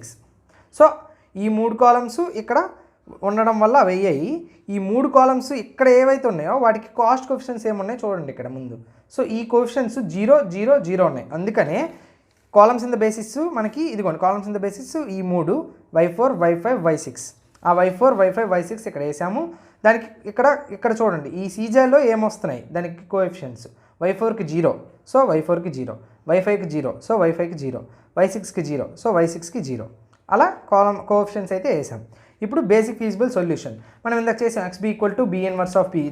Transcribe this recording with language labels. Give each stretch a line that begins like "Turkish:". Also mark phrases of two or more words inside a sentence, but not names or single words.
Telugu: సో ఈ 3 కాలమ్స్ ఇక్కడ ఉండడం వల్ల అవి అయ్యాయి. ఈ 3 కాలమ్స్ ఇక్కడ ఏవైతే ఉన్నాయో వాటికి
English: cost coefficients
Telugu: ఏమున్నాయి చూడండి ఇక్కడ ముందు. సో ఈ కోఎఫిషియెంట్స్ 0 0 0 ఉన్నాయి. అందుకనే
English: columns in the basis
Telugu: మనకి ఇదిగోండి
English: columns in the basis
Telugu: ఈ 3 y4 y5 y6. ఆ y4 y5 y6 ఇక్కడ వేసాము. దానికి ఇక్కడ చూడండి ఈ సీజేలో ఏమొస్తున్నాయి దానికి కోఎఫిషియెంట్స్ y4కి 0 సో y4కి 0 y5కి 0 సో y5కి 0 y6కి 0 సో y6కి 0 అలా కోఎఫిషియెంట్స్ అయితే వేసాం. ఇప్పుడు
English: basic feasible solution
Telugu: మనం ఇందాక చేసాం xb
English: equal to B inverse of p.